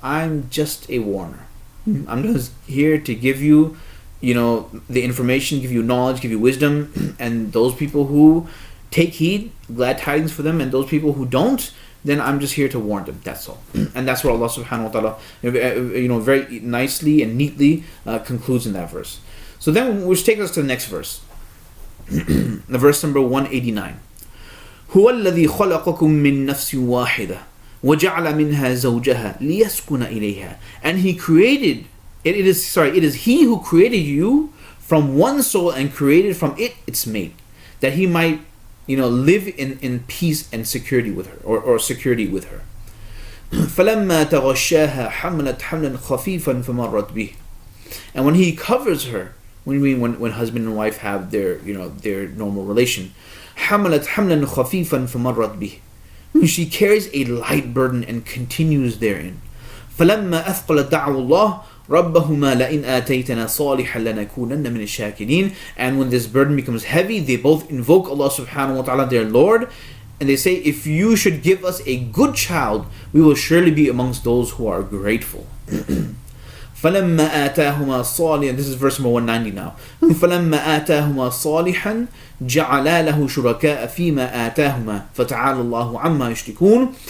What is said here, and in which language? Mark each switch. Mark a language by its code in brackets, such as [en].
[en] I'm just a warner. I'm just here to give you the information, give you knowledge, give you wisdom, and those people who take heed, glad tidings for them, and those people who don't, then I'm just here to warn them. That's all. And that's what Allah subhanahu wa ta'ala very nicely and neatly concludes in that verse. So then which takes us to the next verse. The verse number 189. [ar] هو الذي خلقكم من نفس واحدة وجعل منها زوجها ليسكن إليها. [en] And He created it is He who created you from one soul and created from it its mate, that He might live in peace and security with her, or security with her. [ar] فلما تغشاها حملت حملا خفيفا فمرت به. [en] And when He covers her, when husband and wife have their normal relation, [ar] حملت حملا خفيفا فمرت به. [en] She carries a light burden and continues therein. [ar] فلما أثقلت دعوا الله ربهما لئن آتيتنا صالحا لنكونن من الشاكرين. [en] And when this burden becomes heavy, they both invoke Allah subhanahu wa ta'ala, their Lord, and they say, if you should give us a good child, we will surely be amongst those who are grateful. [ar] فَلَمَّا آتَاهُمَا صَالِحًا. [en] This is verse number 190 now. [ar] فَلَمَّا آتَاهُمَا صَالِحًا جَعَلَا لَهُ شُرَكَاءَ فِيمَا آتَاهُمَا فَتَعَالَى اللَّهُ عَمَّا يُشْرِكُونَ.